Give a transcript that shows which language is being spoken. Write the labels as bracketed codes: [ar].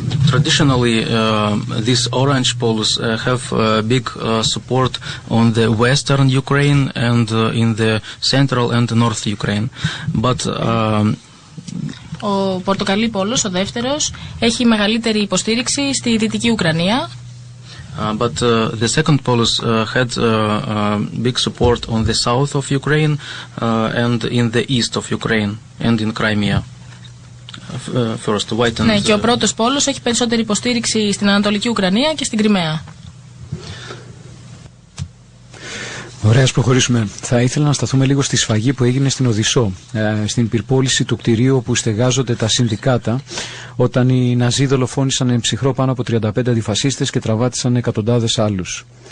[en] Traditionally, these orange polos have big support on the western Ukraine and in the central and north Ukraine. But [el] ο πορτοκαλί πόλος, ο δεύτερος, έχει μεγαλύτερη υποστήριξη στη δυτική Ουκρανία. [en] But the second polus had big support on the south of Ukraine and in the east of Ukraine and in Crimea. First, white and... [el] Ναι, και ο πρώτος πόλος έχει περισσότερη υποστήριξη στην Ανατολική Ουκρανία και στην Κριμαία. Ωραία, ας προχωρήσουμε. Θα ήθελα να σταθούμε λίγο στη σφαγή που έγινε στην Οδυσσό, στην πυρπόληση του κτηρίου όπου στεγάζονται τα συνδικάτα, όταν οι Ναζί δολοφόνησαν εν ψυχρό πάνω από 35 αντιφασίστες και τραβάτισαν εκατοντάδες άλλους.